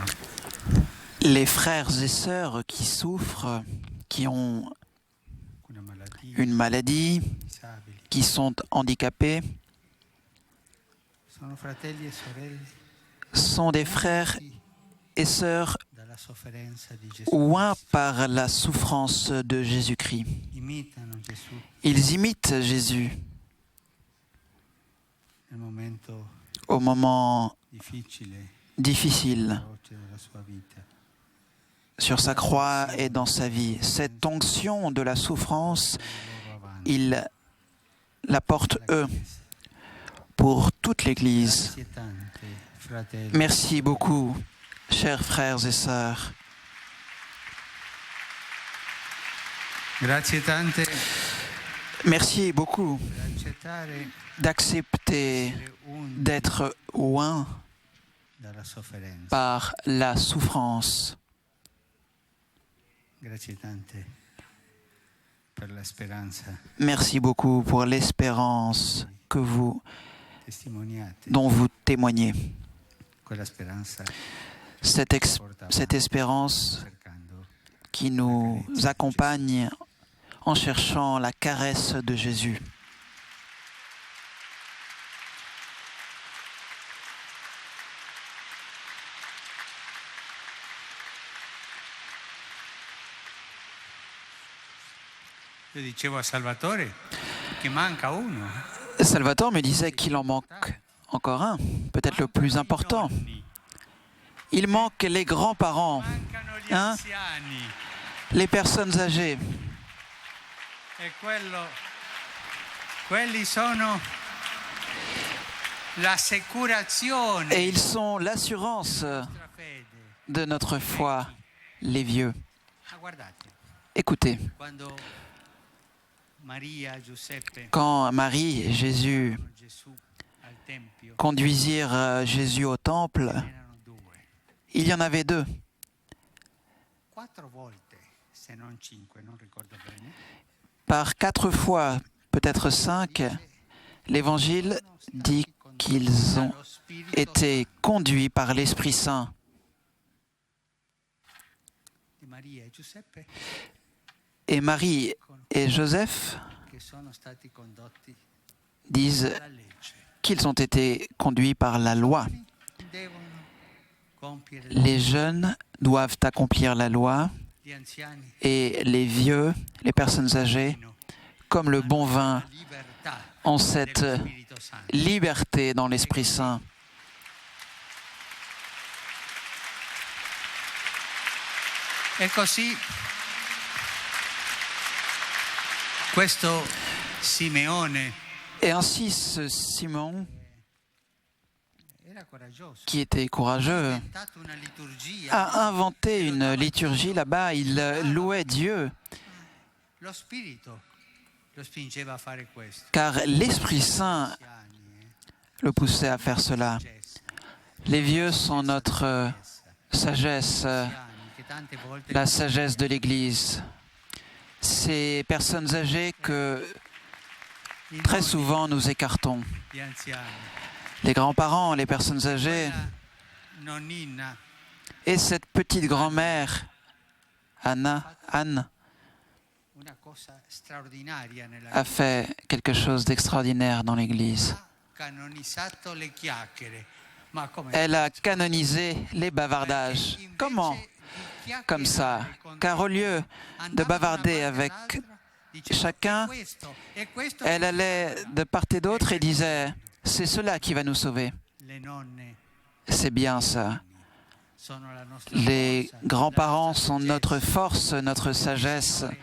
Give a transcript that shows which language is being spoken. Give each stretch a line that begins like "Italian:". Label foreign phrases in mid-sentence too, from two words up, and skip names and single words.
French: Les frères et sœurs qui souffrent, qui ont
Italian: Una malattia,
French: une maladie,
Italian: disabili.
French: qui sont handicapés,
Italian: Sono fratelli e sorelle
French: sont des frères et sœurs
Italian: dalla sofferenza di Gesù.
French: oints par la souffrance de Jésus-Christ.
Italian: Imitano Gesù
French: Ils imitent Jésus
Italian: nel momento
French: au moment
Italian: difficile,
French: difficile
Italian: feroce della sua vita.
French: sur sa croix et dans sa vie. Cette onction de la souffrance, ils la portent eux pour toute l'Église.
Italian: Grazie tante, fratelli.
French: Merci beaucoup, chers frères et sœurs.
Italian: Grazie tante
French: Merci beaucoup
Italian: per accettare
French: d'accepter d'être oint
Italian: dalla sofferenza.
French: par la souffrance.
Italian: Grazie tante per la speranza
French: Merci beaucoup pour l'espérance
Italian: testimoniate.
French: dont vous témoignez.
Italian: Quella speranza
French: Cette espérance
Italian: cercando
French: qui nous accompagne en cherchant la caresse de Jésus.
Italian: Io dicevo a Salvatore che manca uno.
French: Salvatore me disait qu'il en manque encore un, peut-être le plus important. Il manque les grands-parents,
Italian: Mancano gli
French: Hein?
Italian: anziani.
French: les personnes âgées.
Italian: E quelli sono l'assicurazione
French: Et ils sont l'assurance
Italian: della fede.
French: de notre foi, les vieux.
Italian: Ma guardate,
French: Écoutez,
Italian: quando Maria, Giuseppe
French: quand Marie et Jésus
Italian: portano Gesù al tempio,
French: conduisirent Jésus au temple,
Italian: erano due.
French: il y en avait deux.
Italian: 4 volte, se non 5, non ricordo bene.
French: Par 4 fois, peut-être 5, l'Évangile dit qu'ils ont
Italian: Dallo Spirito
French: été conduits par l'Esprit Saint.
Italian: di Maria e Giuseppe
French: Et Marie et Joseph
Italian: che sono stati condotti
French: disent
Italian: dalla legge.
French: qu'ils ont été conduits par la loi.
Italian: Devono compiere
French: Les jeunes doivent accomplir la loi
Italian: gli anziani
French: et les vieux, les personnes âgées, comme le bon vin,
Italian: la libertà
French: ont cette
Italian: dello Spirito Santo.
French: liberté dans l'Esprit Saint.
Italian: E così questo Simeone
French: Et ainsi, ce Simon,
Italian: era coraggioso.
French: qui était courageux,
Italian: Ha inventato una liturgia.
French: a inventé une liturgie là-bas. Il louait Dieu,
Italian: Lo Spirito lo spingeva a fare questo.
French: car l'Esprit Saint
Italian: Anziani,
French: le poussait à faire cela.
Italian: Gesù,
French: Les vieux sont notre sagesse,
Italian: anziani che tante volte
French: la sagesse de l'Église. Ces personnes âgées que très souvent nous écartons.
Italian: gli anziani.
French: Les grands-parents, les personnes âgées,
Italian: La nonnina
French: et cette petite grand-mère, Anne,
Italian: una cosa straordinaria nella
French: a fait quelque chose d'extraordinaire dans l'Église.
Italian: ha canonizzato le chiacchiere. Ma come?
French: Elle a canonisé les bavardages.
Italian: Perché invece
French: Comment?
Italian: di
French: comme ça, car au lieu de bavarder avec chacun, elle allait de part et d'autre et disait « C'est cela qui va nous sauver. C'est bien ça. Les grands-parents sont notre force, notre sagesse.